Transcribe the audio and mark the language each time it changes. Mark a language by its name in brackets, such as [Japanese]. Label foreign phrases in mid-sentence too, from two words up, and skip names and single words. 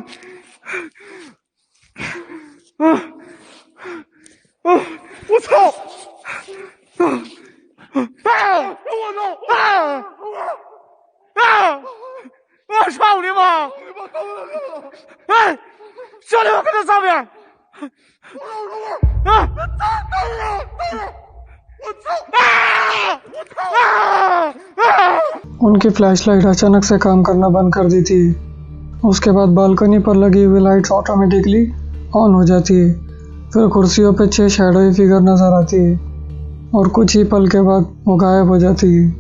[Chinese] 我操！我操！我操你妈！哎，兄弟们，快在上面！啊！ [Hindi] उनकी फ्लैशलाइट अचानक से काम करना बंद कर देती है। उसके बाद बालकनी पर लगी हुई लाइट्स ऑटोमेटिकली ऑन हो जाती है। फिर कुर्सियों पे 6 शैडोई फिगर नजर आती है और कुछ ही पल के बाद वो गायब हो जाती है।